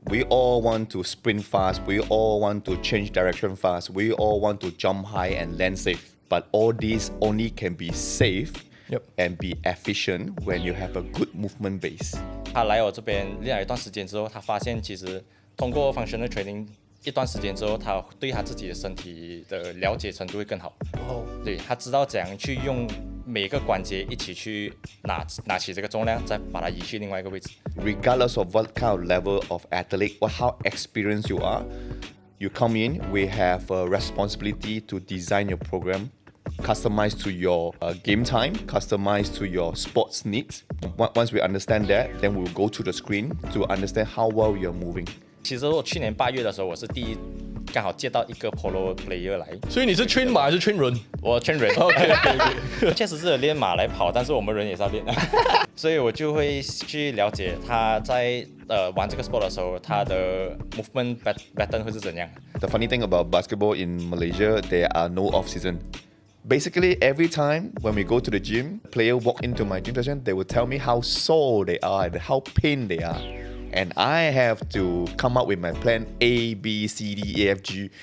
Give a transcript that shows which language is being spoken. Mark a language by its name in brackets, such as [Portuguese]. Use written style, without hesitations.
[English] We all want to sprint fast. We all want to change direction fast. We all want to jump high and land safe. But all these only can be safe and be efficient when you have a good movement base. [Chinese] 他来我这边练了一段时间之后，他发现其实通过 functional training 一段时间之后，他对他自己的身体的了解程度会更好。对，他知道怎样去用每个关节一起去拿起这个重量，再把它移去另外一个位置。 [English] Regardless of what kind of level of athlete or how experienced you are, you come in, we have a responsibility to design your program, customized to your game time, customized to your sports needs. Once we understand that, then we'll go to the screen to understand how well you're moving. [Chinese] 其实我去年8月的时候，我是刚好接到一个 Polo player 来。所以你是train马还是train人？我train人。OK。确实是练马来跑，但是我们人也是要练。所以我就会去了解他在玩这个 sport 的时候，他的 movement pattern 会是怎样。 [English] The funny thing about basketball in Malaysia, there are no off season. Basically, every time when we go to the gym, player walk into my gym session, they will tell me how sore they are and how pain they are. And I have to come up with my plan A, B, C, D, E, F, G.